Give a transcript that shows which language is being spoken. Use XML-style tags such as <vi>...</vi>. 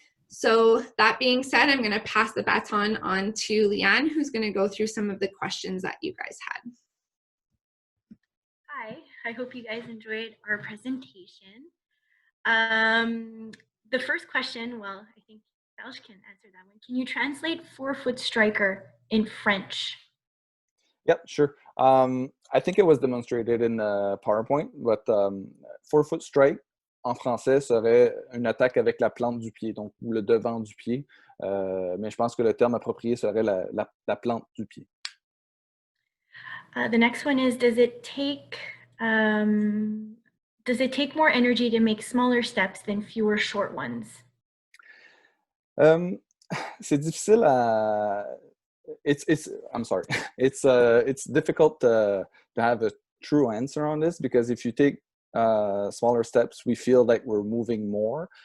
<en>So that being said, I'm going to pass the baton on to Leanne, who's going to go through some of the questions that you guys had. Hi, I hope you guys enjoyed our presentation. The first question, well, I think Belge can answer that one. Can you translate 4-foot striker in French? Yep, sure. I think it was demonstrated in the PowerPoint, but 4-foot strike</en> <fr>en français serait une attaque avec la plante du pied, donc ou le devant du pied. Mais je pense que le terme approprié serait la plante du pied.</fr> <en>The next one is, does it take more energy to make smaller steps than fewer short ones?</en> <fr>C'est difficile à.</fr> <en>I'm sorry. It's difficult to have a true answer on this, because if you take smaller steps, we feel like we're moving more.</en>